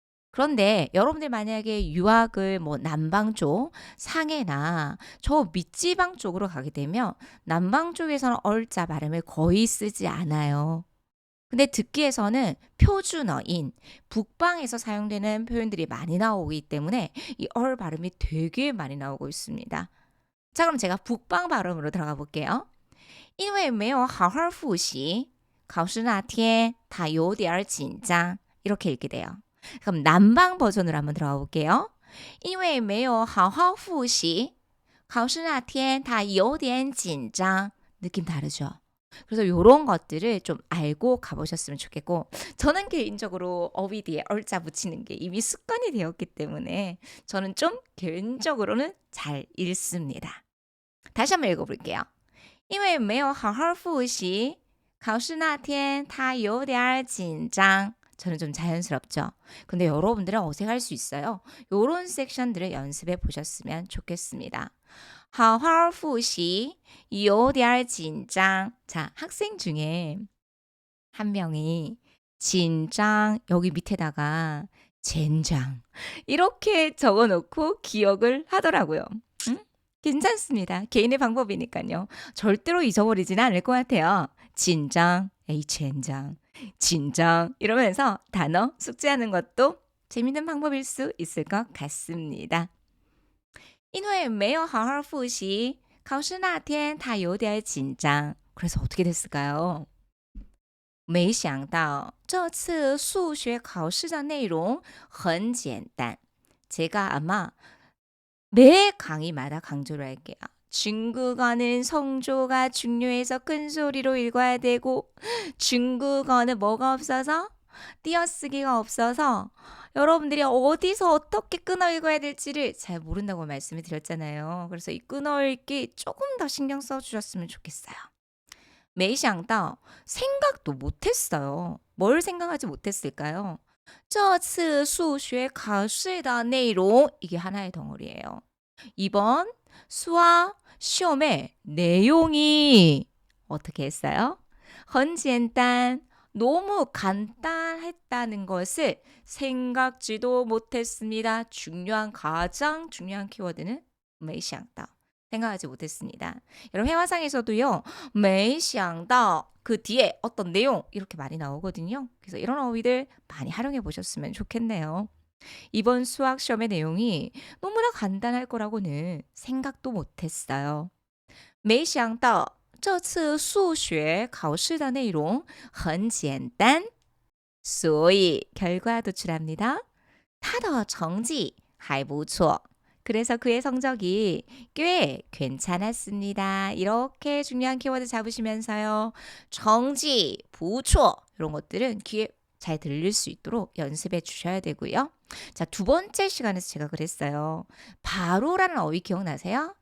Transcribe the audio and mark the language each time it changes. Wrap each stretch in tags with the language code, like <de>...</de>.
<ko>그런데 여러분들 만약에 유학을 남방 쪽, 상해나 저 밑지방 쪽으로 가게 되면 남방 쪽에서는 얼자 발음을 거의 쓰지 않아요. 근데 듣기에서는 표준어인 북방에서 사용되는 표현들이 많이 나오기 때문에 이 얼 발음이 되게 많이 나오고 있습니다. 자, 그럼 제가 북방 발음으로 들어가 볼게요.</ko> <zh>因为没有好好复习, 考试那天他有点紧张.</zh> <ko>이렇게 읽게 돼요. 그럼 남방 버전으로 한번 들어가 볼게요.</ko> <zh>因为没有好好复习, 考试那天他有点紧张.</zh> <ko>느낌 다르죠? 그래서 이런 것들을 좀 알고 가보셨으면 좋겠고 저는 개인적으로 어휘 뒤에 얼자 붙이는 게 이미 습관이 되었기 때문에 저는 좀 개인적으로는 잘 읽습니다. 다시 한번 읽어볼게요.</ko> <zh>因为没有好好复习, 考试那天他有点紧张.</zh> <ko>저는 좀 자연스럽죠. 근데 여러분들은 어색할 수 있어요. 이런 섹션들을 연습해 보셨으면 좋겠습니다.</ko> <zh>好好复习, 有点紧张.</zh> <ko>자, 학생 중에 한 명이 진장 여기 밑에다가 젠장 이렇게 적어놓고 기억을 하더라고요. 괜찮습니다. 개인의 방법이니까요. 절대로 잊어버리지는 않을 것 같아요. 진장, 젠장, 진장 이러면서 단어 숙지하는 것도 재밌는 방법일 수 있을 것 같습니다.</ko> <zh>因为没有好好复习, 考试那天他有点紧张.</zh> <ko>그래서 어떻게 됐을까요?</ko> <zh>没想到这次数学考试的内容很简单.</zh> <ko>제가 아마 매 강의마다 강조를 할게요. 중국어는 성조가 중요해서 큰 소리로 읽어야 되고 중국어는 뭐가 없어서 띄어쓰기가 없어서 여러분들이 어디서 어떻게 끊어 읽어야 될지를 잘 모른다고 말씀을 드렸잖아요. 그래서 이 끊어 읽기 조금 더 신경 써 주셨으면 좋겠어요.</ko> <zh>没想到</zh> <ko>생각도 못했어요. 뭘 생각하지 못했을까요?</ko> <zh>这次数学考试的内容</zh> <ko>이게 하나의 덩어리예요. 이번 수학 시험의 내용이 어떻게 했어요?</ko> <zh>很简单</zh> <ko>너무 간단했다는 것을 생각지도 못했습니다. 가장 중요한 키워드는</ko> <zh>没想到</zh> <ko>생각하지 못했습니다. 여러분 회화상에서도요.</ko> <zh>没想到</zh> <ko>그 뒤에 어떤 내용 이렇게 많이 나오거든요. 그래서 이런 어휘들 많이 활용해 보셨으면 좋겠네요. 이번 수학 시험의 내용이 너무나 간단할 거라고는 생각도 못했어요.</ko> <zh>没想到这次数学考试的内容很简单，所以</zh> <ko>결과 도출합니다.</ko> <zh>他的成绩还不错.</zh> <ko>그래서 그의 성적이 꽤 괜찮았습니다. 이렇게 중요한 키워드 잡으시면서요. 정지,</ko> <zh>不错</zh> <ko>이런 것들은 귀에 잘 들릴 수 있도록 연습해 주셔야 되고요. 자, 두 번째 시간에서 제가 그랬어요. 바로라는 어휘 기억나세요?</ko>